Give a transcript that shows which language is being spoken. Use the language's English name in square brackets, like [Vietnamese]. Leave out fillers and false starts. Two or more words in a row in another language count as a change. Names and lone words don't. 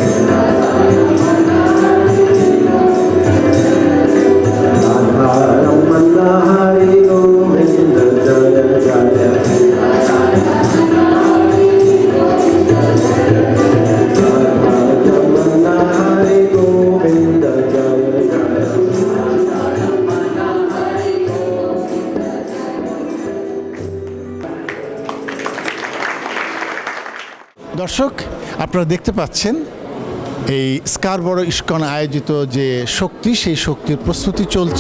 [Sanskrit] Radha Ramana Hare Govinda Jaya Jaya Radha Ramana Hare Govinda Jaya Jaya [Bangla] দর্শক, আপনারা দেখতে পাচ্ছেন এই স্কারবরো ইসকন আয়োজিত যে শক্তি, সেই শক্তির প্রস্তুতি চলছে।